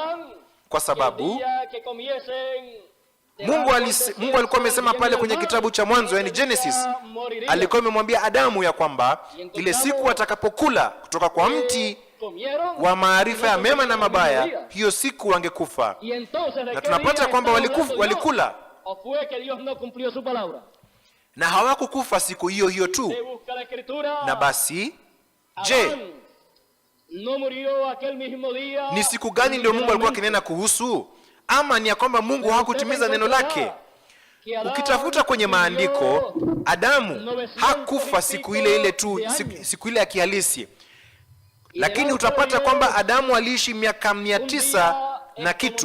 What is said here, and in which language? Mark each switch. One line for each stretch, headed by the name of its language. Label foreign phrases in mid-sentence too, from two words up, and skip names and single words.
Swahili: Kwa sababu Mungu alikuwa amesema pale kwenye kitabu cha Mwanzo, yani Genesis, alikuwa amemwambia Adamu ya kwamba ile siku atakapokula kutoka kwa mti wa maarifa ya mema na mabaya, hiyo siku wangekufa. Na tunapata kwamba walikula na hawakukufa siku hiyo hiyo tu. Na basi Je,
Spanish: no murió aquel mismo día?
Swahili: ni siku gani ndio Mungu alikuwa akinena kuhusu? Ama ni ya kwamba Mungu hakutimiza neno lake? Ukitafuta kwenye maandiko, Adamu hakufa siku ile ile tu, siku ile ya kihalisi. Lakini utapata kwamba Adamu aliishi miaka 900 na kitu.